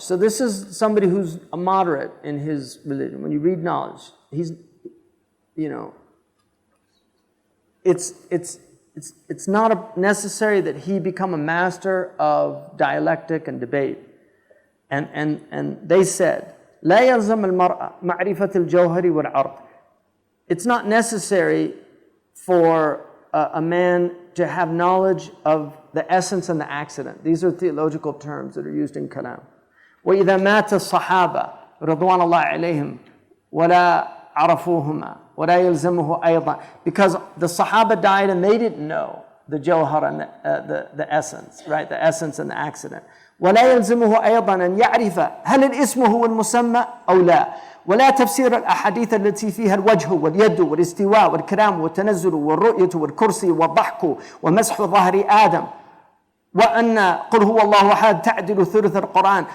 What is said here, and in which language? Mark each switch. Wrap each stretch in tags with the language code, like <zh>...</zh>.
<en>So this is somebody who's a moderate in his religion. When you read knowledge, he's, it's not necessary that he become a master of dialectic and debate. And they said,</en> <ar>لا يلزم المرأة معرفة الجوهر والعرض.</ar> <en>It's not necessary for a man to have knowledge of the essence and the accident. These are theological terms that are used in kalam.</en> <ar>وإذا مات الصحابة رضوان الله عليهم ولا عرفوهما ولا يلزمه أيضا.</ar> <en>Because the Sahaba died and they didn't know the jawhar and the essence, right? The essence and the accident.</en> <ar>ولا يلزمه أيضا أن يعرف هل الاسم هو المسمى أو لا. ولا تفسير الأحاديث التي فيها الوجه واليد والاستواء والكلام والتنزل والرؤية والكرسي والضحك ومسح ظهر آدم وأن قل هو الله أحد تعدل ثلث القرآن.</ar>